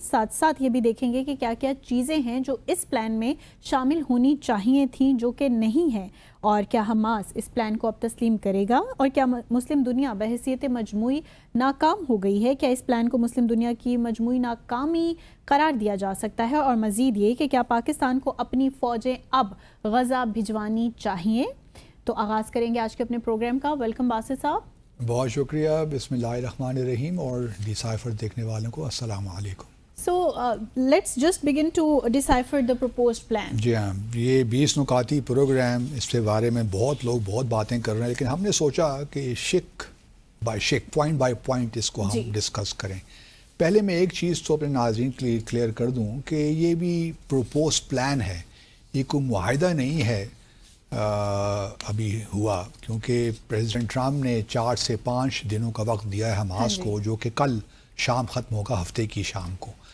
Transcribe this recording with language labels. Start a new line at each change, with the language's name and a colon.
Hindi: साथ साथ ये भी देखेंगे कि क्या क्या चीज़ें हैं जो इस प्लान में शामिल होनी चाहिए थी जो कि नहीं हैं, और क्या हमास इस प्लान को अब तस्लीम करेगा, और क्या मुस्लिम दुनिया बहैसियत मजमूई नाकाम हो गई है, क्या इस प्लान को मुस्लिम दुनिया की मजमूई नाकामी करार दिया जा सकता है, और मज़ीद ये कि क्या पाकिस्तान को अपनी फ़ौजें अब गज़ा भिजवानी चाहिए। तो आगाज़ करेंगे आज के अपने प्रोग्राम का। वेलकम बासित साहब। बहुत शुक्रिया। बिस्मिल्लाहिर्रहमानिर्रहीम और डिसाइफर देखने वालों को अस्सलाम वालेकुम।
English: So let's just begin to decipher the proposed plan.
Hindi: जी हाँ, ये 20 नुकाती प्रोग्राम, इसके बारे में बहुत लोग बहुत बातें कर रहे हैं, लेकिन हमने सोचा कि
English: शिक बाय शिक, point by point
Hindi: इसको हम डिस्कस करें। पहले मैं एक चीज़ तो अपने नाज़रीन के लिए क्लियर कर दूं कि ये भी प्रोपोज्ड प्लान है, ये कोई मुआहिदा नहीं है अभी हुआ, क्योंकि प्रेसिडेंट ट्रंप ने 4 से 5 दिनों का वक्त दिया है हमास को, जो कि कल शाम ख़त्म होगा, हफ्ते की शाम को।